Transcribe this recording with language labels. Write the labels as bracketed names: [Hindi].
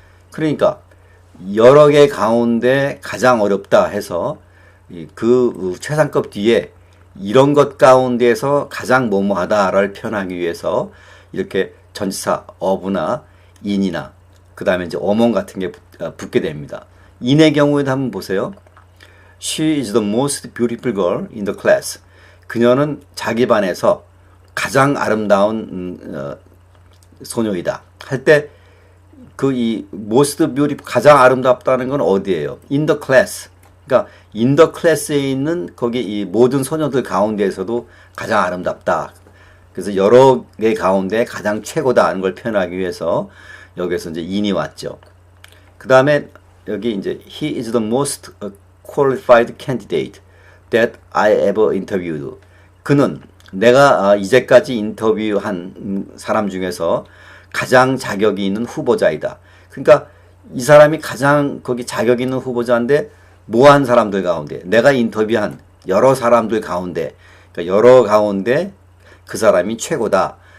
[Korean] 그러니까 여러 개 가운데 가장 어렵다 해서 그 최상급 뒤에 이런 것 가운데에서 가장 뭐뭐하다를 표현하기 위해서 이렇게 전치사 of나 in이나 그 다음에 이제 among 같은 게 붙게 됩니다. in의 경우에도 한번 보세요. [English] She is the most beautiful girl in the class. [Korean] 그녀는 자기 반에서 가장 아름다운 소녀이다. 할 때 그 이 most beautiful 가장 아름답다는 건 어디예요? [English] In the class. [Korean] 그러니까 [English] in the class에 [Korean] 있는 거기 이 모든 소녀들 가운데에서도 가장 아름답다. 그래서 여러 개 가운데 가장 최고다 하는 걸 표현하기 위해서 여기서 이제 in이 왔죠. 그 다음에 여기 이제 [English] he is the most qualified candidate that I ever interviewed. [Korean] 그는 내가 이제까지 인터뷰한 사람 중에서 가장 자격이 있는 후보자이다. 그러니까 이 사람이 가장 거기 자격 있는 후보자인데 모한 사람들 가운데 내가 인터뷰한 여러 사람들 가운데 그러니까 여러 가운데 그 사람이 최고다.